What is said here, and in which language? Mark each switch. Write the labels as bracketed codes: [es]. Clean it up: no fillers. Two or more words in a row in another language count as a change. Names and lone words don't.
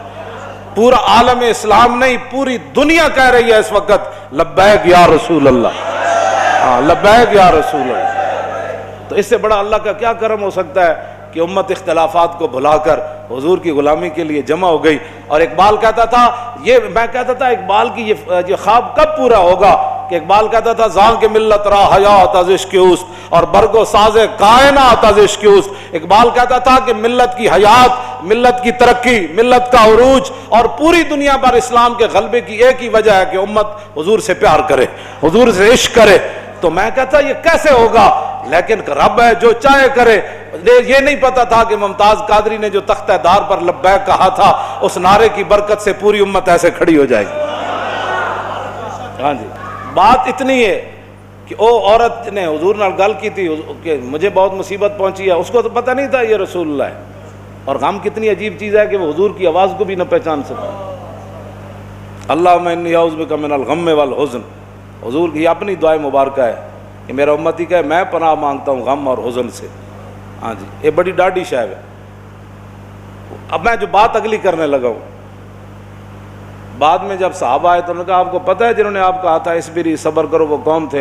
[ur] پورا عالم اسلام نہیں پوری دنیا کہہ رہی ہے اس وقت [ar] لبیک یا رسول اللہ، [ur] ہاں [ar] لبیک یا رسول اللہ۔ [ur] تو اس سے بڑا اللہ کا کیا کرم ہو سکتا ہے کہ امت اختلافات کو بھلا کر حضور کی غلامی کے لیے جمع ہو گئی۔ اور اقبال کہتا تھا، میں کہتا تھا اقبال کی یہ خواب کب پورا ہوگا کہ اقبال کہتا تھا [fa] زاں کے ملت را حیات از عشق اوست [ur] اور [fa] برگ و ساز کائنات از عشق اوست۔ [ur] اقبال کہتا تھا کہ ملت کی حیات، ملت کی ترقی، ملت کا عروج اور پوری دنیا پر اسلام کے غلبے کی ایک ہی وجہ ہے کہ امت حضور سے پیار کرے، حضور سے عشق کرے۔ تو میں کہتا یہ کیسے ہوگا، لیکن رب ہے جو چاہے کرے۔ یہ نہیں پتا تھا کہ ممتاز قادری نے جو تختہ دار پر لبیک کہا تھا اس نعرے کی برکت سے پوری امت ایسے کھڑی ہو جائے گی۔ ہاں جی بات اتنی ہے کہ وہ عورت نے حضور [pa] نال گل [ur] کی تھی کہ مجھے بہت مصیبت پہنچی ہے، اس کو تو پتہ نہیں تھا یہ رسول اللہ ہے۔ اور غم کتنی عجیب چیز ہے کہ وہ حضور کی آواز کو بھی نہ پہچان سکا۔ [ar] اللہم انی اعوذ بک من الغم والحزن، [ur] حضور کی اپنی دعائیں مبارکہ ہے کہ میرا امتی کہے میں پناہ مانگتا ہوں غم اور حزن سے. ہاں جی یہ بڑی ڈاڈی شاید ہے. اب میں جو بات اگلی کرنے لگا ہوں, بعد میں جب صحابہ آئے تو انہوں نے کہا آپ کو پتہ ہے جنہوں نے آپ کہا تھا اصبری صبر کرو وہ کون تھے؟